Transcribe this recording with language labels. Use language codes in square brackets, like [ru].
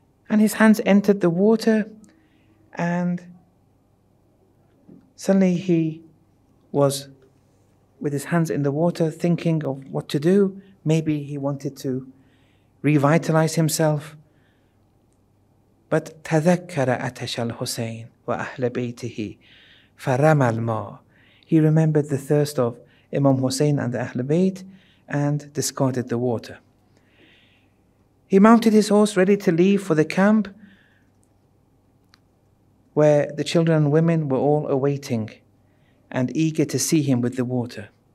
[en] And his hands entered the water, and suddenly he was with his hands in the water thinking of what to do. Maybe he wanted to revitalize himself. But [ar] تذكر أتش الحسين وأهل بيته فرمى الماء. [en] He remembered the thirst of Imam Hussein and the Ahl Bayt and discarded the water. He mounted his horse ready to leave for the camp where the children and women were all awaiting and eager to see him with the water.